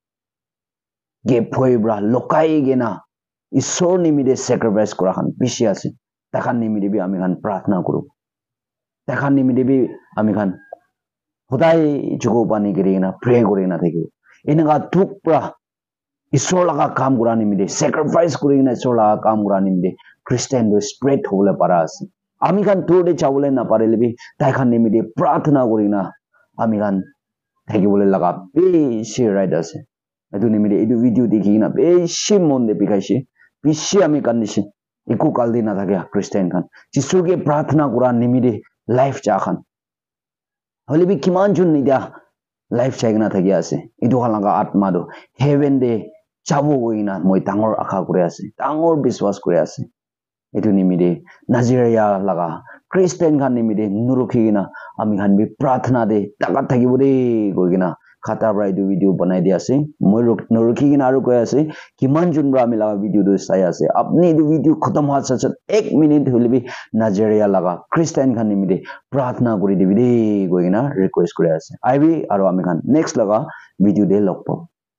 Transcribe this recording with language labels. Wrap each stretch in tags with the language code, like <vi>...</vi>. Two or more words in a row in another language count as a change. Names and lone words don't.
<nag>ge phoi bra lokai gena ishor nimide sacrifice kora khan beshi ase takhan nimide bi ami khan प्रार्थना koru takhan nimide bi ami khan hodai jugo pani giri na pray kori na thaki enaga duk pra ishor laga kaam kora nimide sacrifice kori na ishor laga kaam kora nimide Christian do spread hobole para ase ami khan tode chabole na parele bi tai khan nimide प्रार्थना kori na ami khan thaki bole laga beshi right ase edu nimide edu video dekhi na beshi mon de bikaise beshi ami condition eku kaldi na thakya Christian khan jisu ke प्रार्थना kora nimide life cha khan holibi kiman jun nidia life chai gina thakya ase edu halaga atma do heaven de chabo goina moi tangor akha kore ase tangor biswas kore ase edu nimide Nigeria laga Christian khan nimide nurukhi gina ami khan bi प्रार्थना de takat thakibo de goi gina khata pra edu video banai di ase moi norukhi kina aru koi ase kiman jun pra ami laga video tu sai ase apni edu video khatam hoat sachat 1 minute holebi Nigeria laga Christian khan nimide pratna kuri dibi de koi kina request kuri ase aibi aru ami khan next laga video de log pam</nag>